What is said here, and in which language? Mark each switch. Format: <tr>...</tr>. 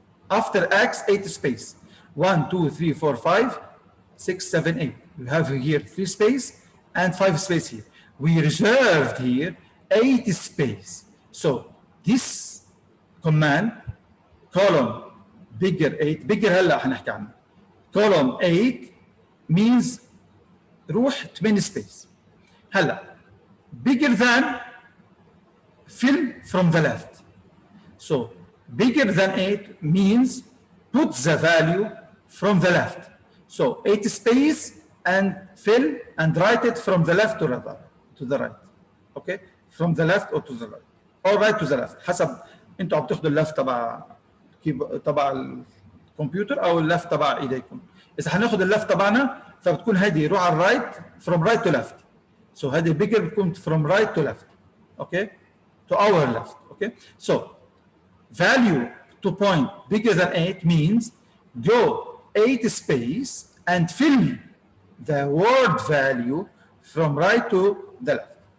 <en>After x, 8 space. 1, 2, 3, 4, 5, 6, 7, 8. We have here 3 space and 5 space here. We reserved here 8 space. So this command, column bigger 8 bigger</en> <ar>هلا حنحكي عنه.</ar> <en>column 8 means</en> <ar>روح</ar> <en>8 space.</en> <ar>هلا</ar> <en>bigger than fill from the left. So bigger than 8 means put the value from the left. So 8 space and fill and write it from the left to the right. Okay? From the left or to the right. Or right to the left.</en> <ar>حسب انتوا عم تاخذوا اللفت تبع الكمبيوتر او اللفت تبع ايديكم. اذا حناخذ اللفت تبعنا فبتكون هذه روح على الرايت</ar> <en>from right to left. So</en> <ar>هذه</ar> <en>bigger</en> <ar>بتكون</ar> <en>from right to left. Okay? To our left. Okay? So value to point bigger than 8 means go 8 space and fill the word value from right to the left.</en>